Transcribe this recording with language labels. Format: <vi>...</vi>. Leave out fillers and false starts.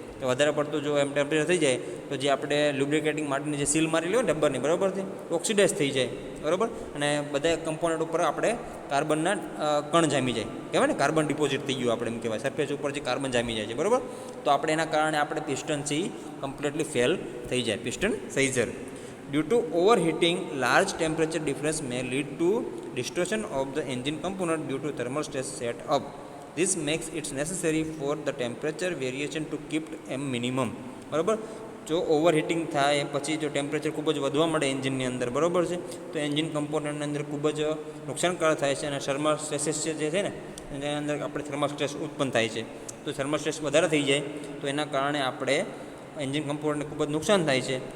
<gu>તો વધારે પડતું જો એમ ટેમ્પરેચર થઈ જાય તો જે આપણે લ્યુબ્રિકેટિંગ માટેની જે સીલ મારેલી હોય ને ડબ્બાની, બરાબર છે, ઓક્સિડાઇઝ થઈ જાય. બરાબર, અને બધા કમ્પોનન્ટ ઉપર આપણે કાર્બનના કણ જામી જાય, કહેવાય ને કાર્બન ડિપોઝિટ થઈ ગયું આપણે એમ કહેવાય, સરફેસ ઉપર જે કાર્બન જામી જાય છે. બરાબર, તો આપણે એના કારણે આપણે પિસ્ટન છે કમ્પ્લીટલી ફેલ થઈ જાય, piston સાઇઝર.</gu> <en>Due to overheating, large temperature difference may lead to distortion of the engine component due to thermal stress set up. This makes it necessary for the temperature variation to keep a minimum.</en> <gu>બરાબર, જો ઓવરહીટિંગ થાય પછી જો temperature ખૂબ જ વધવા મળે એન્જિનની અંદર, બરાબર છે, તો એન્જિન કમ્પોનન્ટની અંદર ખૂબ જ નુકસાનકારક થાય છે અને થર્મલ સ્ટ્રેસીસ જે છે ને એની અંદર આપણે થર્મલ સ્ટ્રેસ ઉત્પન્ન થાય છે. તો થર્મલ સ્ટ્રેસ વધારે થઈ જાય તો એના કારણે આપણે એન્જિન કમ્પોનન્ટને ખૂબ જ નુકસાન થાય છે.</gu>